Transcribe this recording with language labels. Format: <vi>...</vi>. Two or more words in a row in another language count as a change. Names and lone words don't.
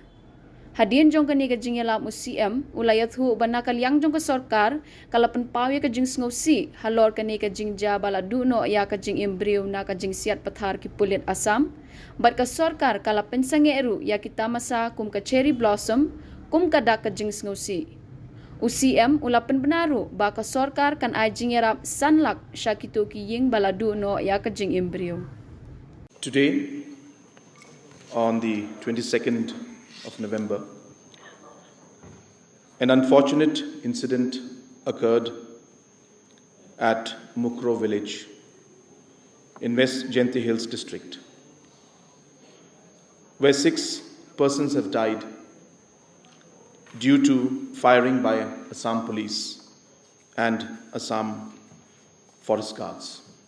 <kha>Hadin jong ka ni ka jinge lam UCM ulayat hu banakal yang jong ka Sorkar kalapan pawi ka jing sngosi halor ka ni ka jingja bala duno ya ka jing imbriu na ka jing siat pathar ki Pulit Assam bat ka Sorkar kalapan sange eru ya kita masa kum ka</kha> <en>cherry blossom</en> <kha>kum ka dak ka jing sngosi UCM ulapan benaru ba ka Sorkar kan ai Jingiarap Lakh syakito ki ying bala duno ya ka jing imbriu.</kha> <en>Today, on the 22nd of November, an unfortunate incident occurred at Mukro village in West Jainte Hills district, where 6 persons have died due to firing by Assam police and Assam forest guards.</en>